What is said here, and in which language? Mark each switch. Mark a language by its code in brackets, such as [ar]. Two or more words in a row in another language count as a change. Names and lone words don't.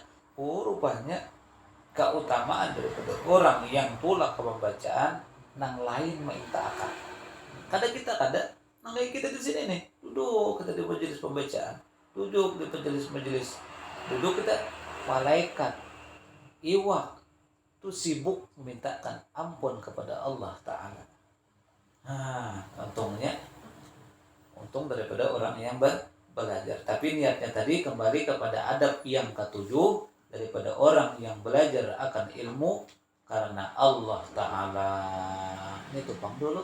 [bjn] Oh, rupanya keutamaan daripada orang yang tulak ke pembacaan nang lain mengitakan. Kada nang lain kita di sini nih, duduk kita di majelis pembacaan, duduk di majelis, duduk kita malaikat iwak itu sibuk memintakan ampun kepada Allah Ta'ala. Nah, untung daripada orang yang belajar. Tapi niatnya tadi kembali kepada adab yang ketujuh, daripada orang yang belajar akan ilmu karena Allah Ta'ala. Ini tumpang dulu.